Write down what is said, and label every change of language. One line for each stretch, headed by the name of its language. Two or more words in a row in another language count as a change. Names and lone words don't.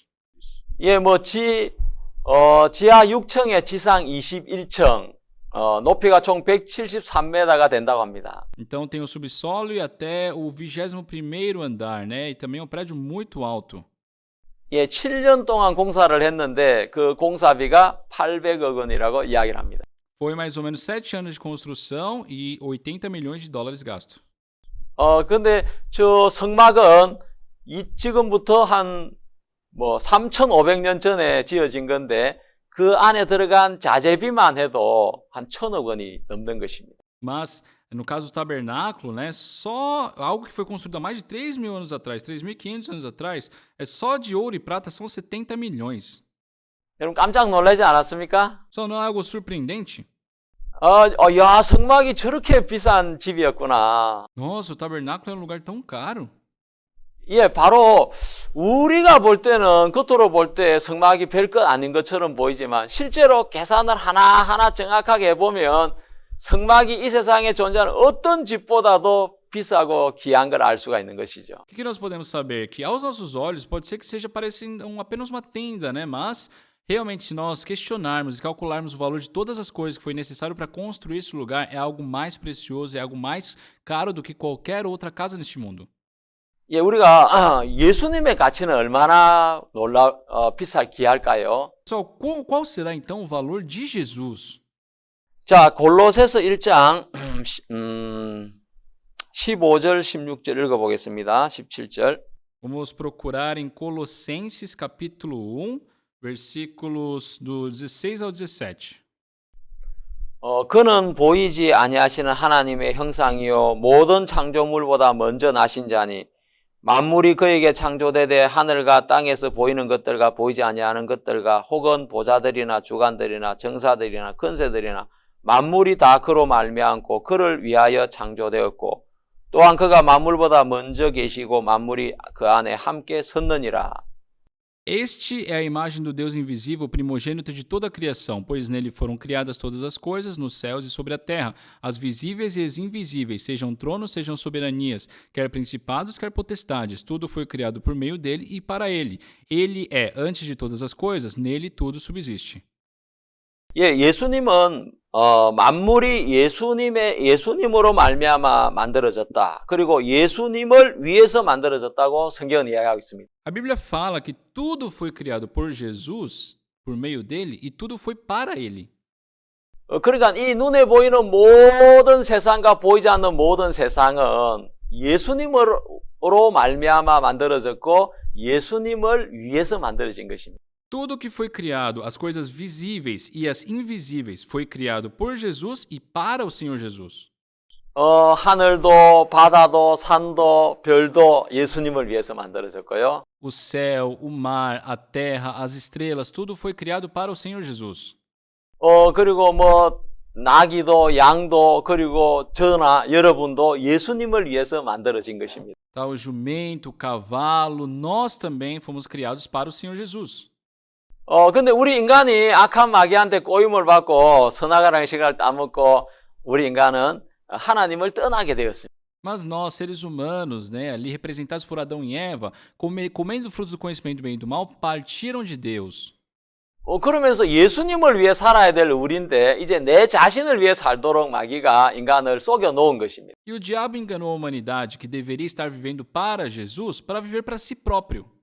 Korean: 예, 지하 6층에 지상 21층, 높이가 총 173m가 된다고 합니다.
Portuguese: Então tem o subsolo e até o 21º andar, né? E também é um prédio muito alto.
Korean: 예, 7년 동안 공사를 했는데 그 공사비가 800억 원이라고 이야기를 합니다.
Portuguese: Foi mais ou menos 7 anos de construção e 80 milhões de dólares gasto.
Korean: 근데 저 성막은 지금부터 한 3,500년 전에 지어진 건데 그 안에 들어간 자재비만 해도 한 1,000억 원이 넘는 것입니다.
Portuguese: Mas, no caso do tabernáculo, né, só algo que foi construído há mais de 3.000 anos atrás, 3.500 anos atrás, só de ouro e prata são 70 milhões.
Korean: 여러분 깜짝 놀라지 않았습니까?
Portuguese: Só não é algo surpreendente?
Korean: 야, 성막이 저렇게 비싼 집이었구나.
Portuguese: Nossa, o tabernáculo é um lugar tão caro.
Korean: 예, 바로 우리가 볼 때는 겉으로 볼 때 성막이 별것 아닌 것처럼 보이지만 실제로 계산을 하나하나 정확하게 해보면 성막이 이 세상에 존재하는 어떤 집보다도 비싸고 귀한 걸 알 수가 있는 것이죠.
Portuguese: O que nós podemos saber? Que aos nossos olhos pode ser que seja parecendo apenas uma tenda, né? Mas realmente, se nós questionarmos e calcularmos o valor de todas as coisas que foi necessário para construir esse lugar, é algo mais precioso, é algo mais caro do que qualquer outra casa neste mundo.
Korean: 예, 우리가 예수님의 가치는 얼마나 비쌀 귀할까요?
Portuguese: Pessoal, qual será então o valor de Jesus?
Korean: 자, 골로새서 1장 15절, 16절 읽어보겠습니다. 17절.
Portuguese: Vamos procurar em Colossenses capítulo 1, versículos do 16 ao 17.
Korean: 그는 보이지 아니하시는 하나님의 형상이요 모든 창조물보다 먼저 나신 자니 만물이 그에게 창조되되 하늘과 땅에서 보이는 것들과 보이지 아니하는 것들과 혹은 보좌들이나 주관들이나 정사들이나 권세들이나 만물이 다 그로 말미암고 그를 위하여 창조되었고 또한 그가 만물보다 먼저 계시고 만물이 그 안에 함께 섰느니라.
Portuguese: Este é a imagem do Deus invisível, primogênito de toda a criação, pois nele foram criadas todas as coisas, nos céus e sobre a terra, as visíveis e as invisíveis, sejam tronos, sejam soberanias, quer principados, quer potestades, tudo foi criado por meio dele e para ele. Ele é antes de todas as coisas, nele tudo subsiste.
Korean: 예, 예수님은 만물이 예수님으로 말미암아 만들어졌다. 그리고 예수님을 위해서 만들어졌다고 성경은 이야기하고 있습니다.
Portuguese: A Bíblia fala que tudo foi criado por Jesus, por meio dele, e tudo foi para ele.
Korean: 그러니까 이 눈에 보이는 모든 세상과 보이지 않는 모든 세상은 예수님으로 말미암아 만들어졌고 예수님을 위해서 만들어진 것입니다.
Portuguese: Tudo que foi criado, as coisas visíveis e as invisíveis, foi criado por Jesus e para o Senhor Jesus.
Korean: 하늘도 바다도 산도 별도 예수님을 위해서 만들어졌고요.
Portuguese: O céu, o mar, a terra, as estrelas, tudo foi criado para o Senhor Jesus.
Korean: 그리고 나귀도 양도 그리고 저나 여러분도 예수님을 위해서 만들어진 것입니다.
Portuguese: Tá, o jumento, o cavalo, nós também fomos criados para o Senhor Jesus.
Korean: 근데 우리 인간이 악한 마귀한테 꼬임을 받고 선악과랑 시간을 따먹고 우리 인간은 하나님을 떠나게 되었습니다.
Portuguese: Mas nós, seres humanos, né, ali representados por Adão e Eva, comendo o fruto do conhecimento do bem e do mal, partiram de Deus.
Korean: 그러면서 예수님을 위해 살아야 될 우리인데 이제 내 자신을 위해 살도록 마귀가 인간을 속여 놓은 것입니다.
Portuguese: E o diabo enganou a humanidade, que deveria estar vivendo para Jesus, para viver para si próprio.